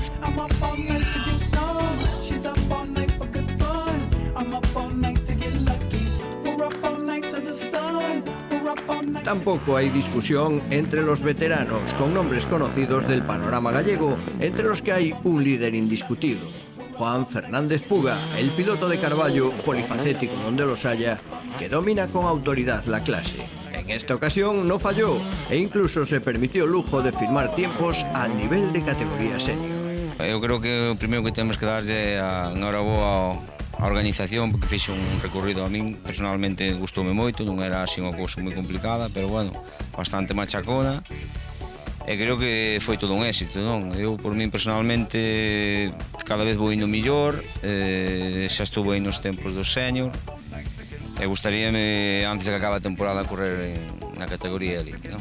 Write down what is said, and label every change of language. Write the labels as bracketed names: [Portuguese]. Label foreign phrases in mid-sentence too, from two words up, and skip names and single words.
[Spanish] Tampoco hay discusión entre los veteranos con nombres conocidos del panorama gallego, entre los que hay un líder indiscutido. Juan Fernández Puga, el piloto de Carballo, polifacético donde los haya, que domina con autoridad la clase. En esta ocasión no falló e incluso se permitió el lujo de firmar tiempos al nivel de categoría senior. [Galician] Eu creo que o primeiro que temos que darlle a enhoraboa a organización, porque fixe un recorrido a min personalmente gustoume moito, non era así unha cousa moi complicada, pero bueno, bastante machacona. E creo que foi todo un éxito, non? Eu, por min personalmente, cada vez vou indo millor, xa estou aí nos tempos do senior, e gustaríame, antes de que acabe a temporada, correr na categoría elite, non?